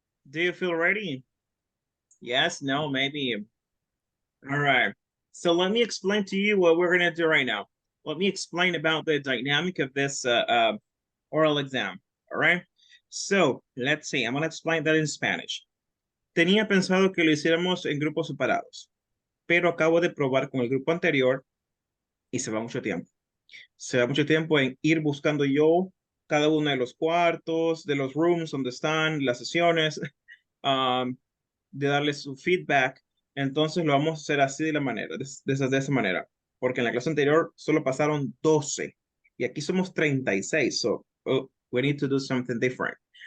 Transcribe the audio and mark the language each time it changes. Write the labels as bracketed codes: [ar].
[en] Do you feel ready? Yes, no, maybe. All right. So let me explain to you what we're going to do right now. Let me explain about the dynamic of this oral exam. All right. So let's see. I'm going to explain that in Spanish. [es] Tenía pensado que lo hiciéramos en grupos separados, pero acabo de probar con el grupo anterior y se va mucho tiempo. Se va mucho tiempo en ir buscando yo cada uno de los cuartos, de los rooms donde están las sesiones, de darles su feedback. Entonces lo vamos a hacer así de la manera, de esa manera. Porque en la clase anterior solo pasaron 12 y aquí somos 36. [en] So, we need to do something different.